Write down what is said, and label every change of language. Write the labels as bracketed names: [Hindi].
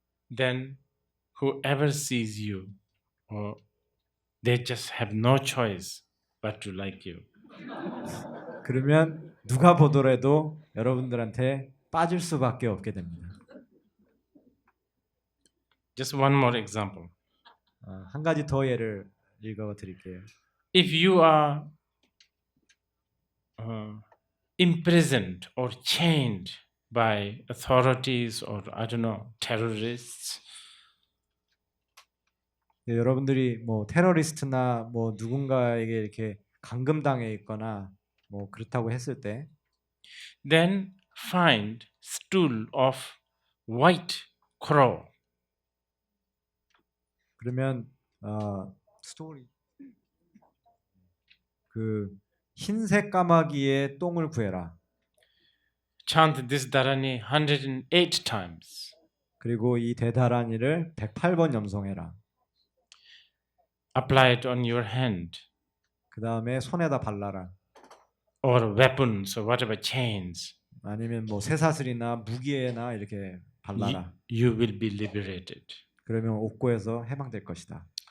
[English] Then whoever sees you, they just have no choice but to like you. [Korean] 그러면 누가 보더라도 여러분들한테 빠질 수밖에 없게 됩니다. [English] Just one more example. [Korean] 한 가지 더 예를 읽어 드릴게요. [English] If you are imprisoned or chained by authorities or I don't know terrorists, [Korean] 네, 여러분들이 뭐 테러리스트나 뭐 누군가에게 이렇게 감금당해 있거나 뭐 그렇다고 했을 때, [English] then find stool of white crow. [Korean] 그러면 스토리 그 흰색 까마귀의 똥을 구해라. [English] Chant this dharani 108 times. [Korean] 그리고 이 대다란이를 108번 염송해라. [English] Apply it on your hand [Korean] 그 다음에 손에다 발라라. [English] or weapons or whatever chains. [Korean] 아니면 뭐 쇠사슬이나 무기에나 이렇게 발라라. [English] You will be liberated. [Korean] 그러면 옥고에서 해방될 것이다.